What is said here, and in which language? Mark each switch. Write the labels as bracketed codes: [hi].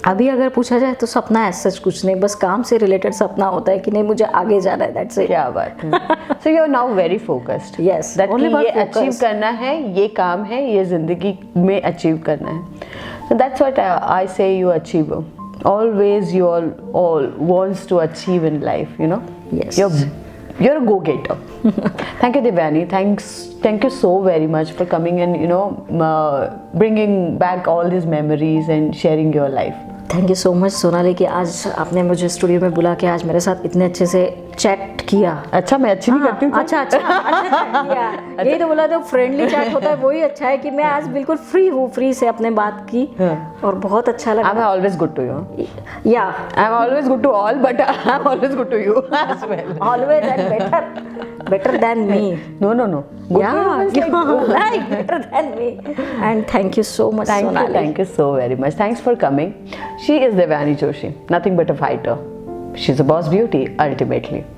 [hi] अभी अगर पूछा जाए तो सपना ऐसा कुछ नहीं, बस काम से रिलेटेड सपना होता है कि नहीं मुझे आगे जाना है, [en] That's it. [hi] क्या बात है। [en] So you are now very focused. Yes, [hi] ये अचीव करना है, ये काम है, ये जिंदगी में अचीव करना है। [en] So that's what I say, you achieve always, you all wants to achieve in life, you know. Yes, you're a go-getter. Thank you, Devyani. Thank you so very much for coming and, you know, bringing back all these memories and sharing your life. Thank you so much [hi] Sonali कि आज आपने मुझे studio में बुला के आज मेरे साथ इतने अच्छे से चैट किया। अच्छा, मैं अच्छी नहीं करती हूँ। अच्छा किया। यही तो बोला, तो फ्रेंडली चैट होता है, वही अच्छा है कि मैं आज बिल्कुल फ्री हूँ, फ्री से अपने बात की और बहुत अच्छा लगा। [en] I'm always good to you. Yeah, I'm always good to all, but I'm always good to you as well. Always and better than me. No. Like better than me. And thank you so much, Sonali. Thank you so very much. Thanks for coming. She is Devyani Joshi, nothing but a fighter. She's a boss beauty ultimately.